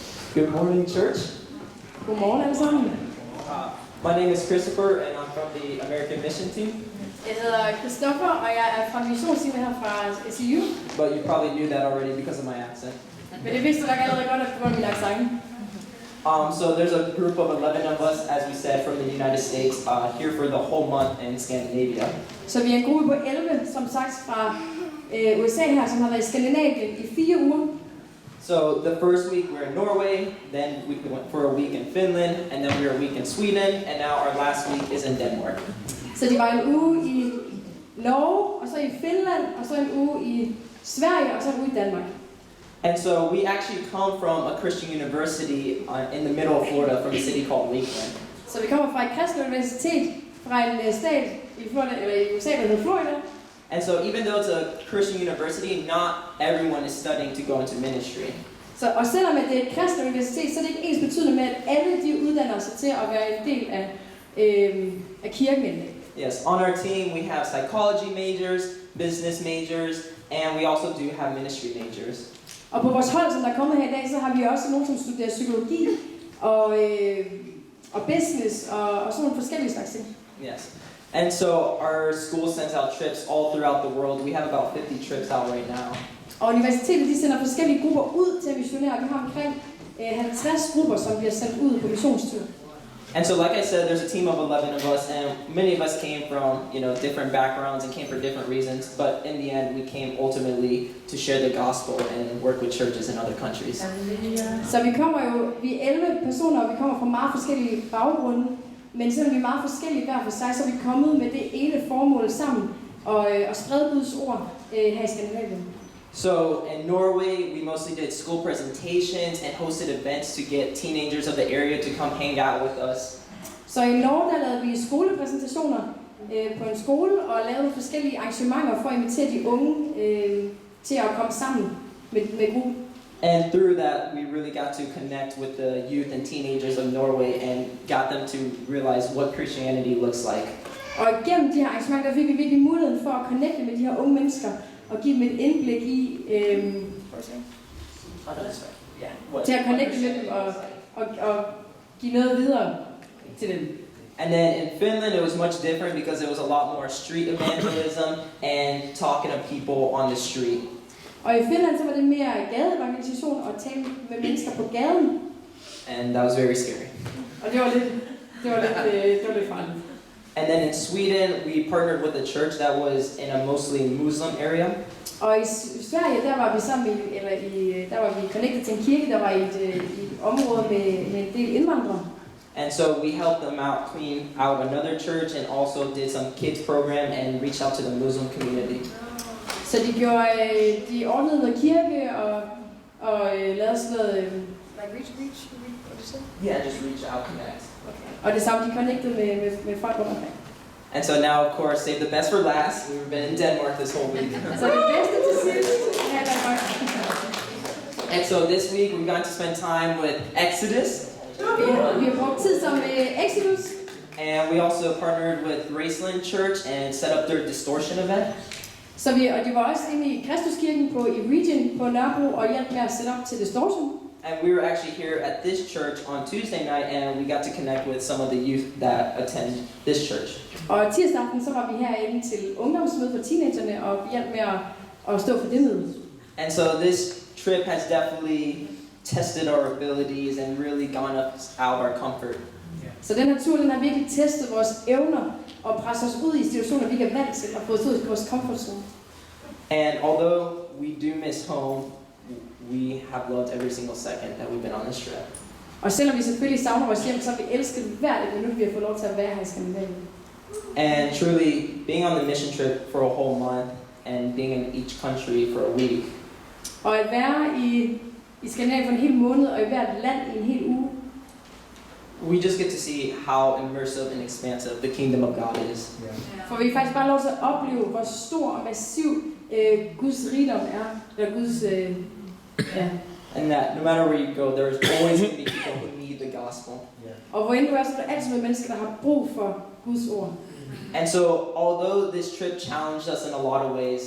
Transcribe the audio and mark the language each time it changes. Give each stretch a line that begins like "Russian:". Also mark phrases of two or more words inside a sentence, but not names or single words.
English: Good morning, church.
Danish: Godmorgen alle sammen.
English: My name is Christopher, and I'm from the American Mission Team.
Danish: Jeg hedder Christoffer, og jeg er fra missionsteamet her fra SU.
English: But you probably knew that already because of my accent.
Danish: Men det vidste du nok allerede godt, at på grund af min accent.
English: So there's a group of 11 of us, as we said, from the United States, here for the whole month in Scandinavia.
Danish: Så vi er en gruppe på 11, som sagt fra USA her, som har været i Skandinavien i 4 uger.
English: So the first week we're in Norway, then we went for a week in Finland, and then we were a week in Sweden, and now our last week is in Denmark.
Danish: Så det var en uge i Norge, og så i Finland, og så en uge i Sverige, og så en uge i Danmark.
English: And so we actually come from a Christian university in the middle of Florida, from a city called Lakeland.
Danish: Så vi kommer fra et kristent universitet fra en stat i Florida, eller i USA, der hedder Florida.
English: And so even though it's a Christian university, not everyone is studying to go into ministry.
Danish: Så, og selvom det er et kristent universitet, så er det ikke ens betydende med, at alle de uddanner sig til at være en del af kirken.
English: Yes, on our team we have psychology majors, business majors, and we also do have ministry majors.
Danish: Og på vores hold, som der er kommet her i dag, så har vi også nogen, som studerer psykologi og business og sådan nogle forskellige slags ting.
English: Yes. And so our school sends out trips all throughout the world. We have about 50 trips out right now.
Danish: Og universitetet de sender forskellige grupper ud til at missionere. Vi har omkring 50 grupper, som bliver sendt ud på missionstur.
English: And so like I said, there's a team of 11 of us, and many of us came from, different backgrounds and came for different reasons, but in the end we came ultimately to share the gospel and work with churches in other countries.
Danish: Så vi er 11 personer, og vi kommer fra meget forskellige baggrunde, men selvom vi er meget forskellige hver for sig, så er vi kommet med det ene formål sammen og sprede Guds ord her i Skandinavien.
English: So in Norway, we mostly did school presentations and hosted events to get teenagers of the area to come hang out with us.
Danish: Så i Norge, der lavede vi skolepræsentationer på en skole og lavede forskellige arrangementer for at invitere de unge til at komme sammen med gruppen.
English: And through that, we really got to connect with the youth and teenagers of Norway and got them to realize what Christianity looks like.
Danish: Og gennem de her arrangementer, der fik vi virkelig muligheden for at connecte med de her unge mennesker og give dem et indblik i til at connecte med dem og give noget videre til dem.
English: And then in Finland, it was much different because it was a lot more street evangelism and talking to people on the street.
Danish: Og i Finland så var det mere gadeevangelisation og tale med mennesker på gaden.
English: And that was very scary.
Danish: Og det var lidt farligt.
English: And then in Sweden, we partnered with a church that was in a mostly Muslim area.
Danish: Og i Sverige, der var vi der var vi connected til en kirke, der var i et område med en del indvandrere.
English: And so we helped them out, clean out another church, and also did some kids program and reached out to the Muslim community.
Danish: Så de ordnede noget kirke og lavede sådan noget
English: reach, what do you say? Yeah, just reach out, connect. Okay.
Danish: Og det samme, de connectede med folk rundt omkring.
English: And so now, of course, save the best for last. We've been in Denmark this whole week.
Danish: Så det bedste til sidst er Danmark.
English: And so this week we're going to spend time with Exodus.
Danish: Vi har brugt tid sammen med Exodus.
English: And we also partnered with Graceland Church and set up their distortion event.
Danish: Så de var også inde i Kristuskirken i Region på Nørrebro og hjalp med at sætte op til distortion.
English: And we were actually here at this church on Tuesday night, and we got to connect with some of the youth that attend this church.
Danish: Og tirsdag aften så var vi herinde til ungdomsmøde for teenagerne og hjalp med at stå for det møde.
English: And so this trip has definitely tested our abilities and really gone us out of our comfort.
Danish: Så den her tur, den har virkelig testet vores evner og presset os ud i situationer, vi ikke er vant til, og fået os ud i vores
English: comfort zone. And although we do miss home, we have loved every single second that we've been on this trip.
Danish: Og selvom vi selvfølgelig savner vores hjem, så har vi elsket hvert et minut, vi har fået lov til at være her i Skandinavien.
English: And truly, being on the mission trip for a whole month and being in each country for a week.
Danish: Og at være i Skandinavien for en hel måned og i hvert land i en hel uge.
English: We just get to see how immersive and expansive the kingdom of God is.
Danish: For vi faktisk bare lov til at opleve, hvor stor og massiv Guds rigdom er, eller Guds
English: And that no matter where you go, there's always going to be people who need the gospel.
Danish: Og hvor end du er, så er der altid mennesker, der har brug for Guds ord.
English: And so, although this trip challenged us in a lot of ways,